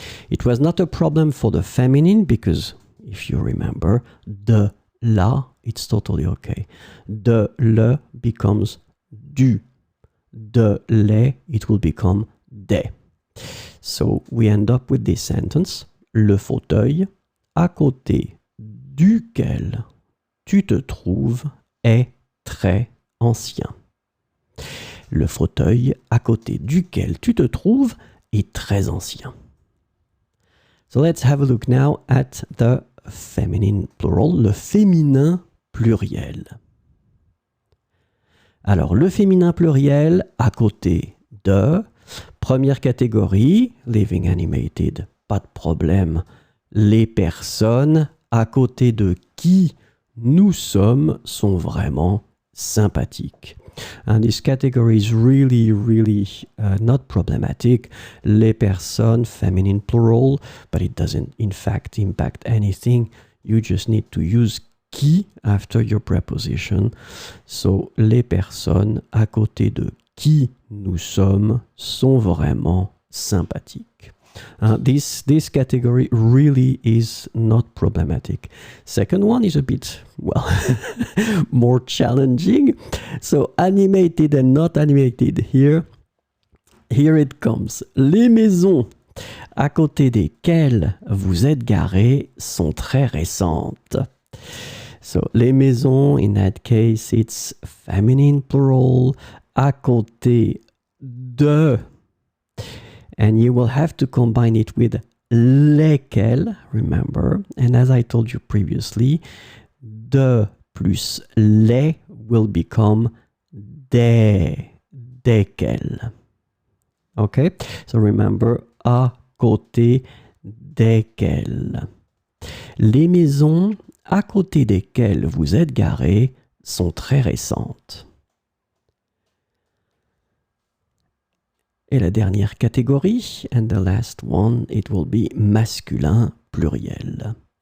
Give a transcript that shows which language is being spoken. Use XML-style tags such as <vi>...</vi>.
<en>It was not a problem for the feminine because if you remember, de la, it's totally okay. De le becomes du. De les, it will become des. So we end up with this sentence.</en> <fr>Le fauteuil à côté duquel tu te trouves est très ancien. Le fauteuil à côté duquel tu te trouves est très ancien.</fr> <en>So let's have a look now at the feminine plural,</en> <fr>le féminin pluriel. Alors, le féminin pluriel à côté de, première catégorie,</fr> <en>living animated,</en> <fr>pas de problème. Les personnes à côté de qui nous sommes sont vraiment sympathiques.</fr> <en>And this category is really not problematic. Les personnes, feminine plural, but it doesn't in fact impact anything. You just need to use qui after your preposition. So,</en> <fr>les personnes à côté de qui nous sommes sont vraiment sympathiques.</fr> <en>This category really is not problematic. Second one is a bit, well, more challenging. So animated and not animated here it comes.</en> <fr>Les maisons à côté desquelles vous êtes garés sont très récentes.</fr> <en>So les maisons, in that case, it's feminine plural, à côté de. And you will have to combine it with lesquels, remember. And as I told you previously, de plus les will become desquels. Okay?</en> <fr>So remember, à côté desquels. Les maisons à côté desquelles vous êtes garés sont très récentes. Et la dernière catégorie,</fr> <en>and the last one, it will be</en> <fr>masculin pluriel.</fr>